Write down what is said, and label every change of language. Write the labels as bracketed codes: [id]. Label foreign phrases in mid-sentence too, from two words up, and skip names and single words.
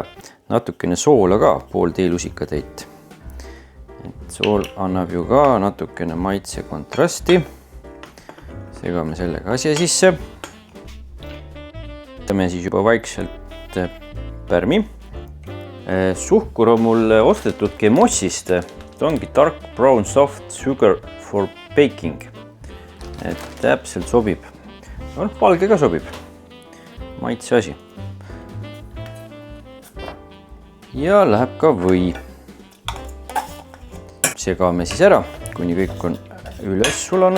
[et] Natukene soola ka, pool teelusikatäit. Sool annab ju ka natukene maitse kontrasti. Segame sellega asja sisse. Võtame siis juba vaikselt nüüd pärmi. Suhkur on mul ostetud Gemossist. Ta ongi [en] dark brown soft sugar for baking. [et] Et täpselt sobib. Valge ka sobib. Maitse asi. Ja läheb ka või. Segame siis ära, kuni kõik on üles sulanud.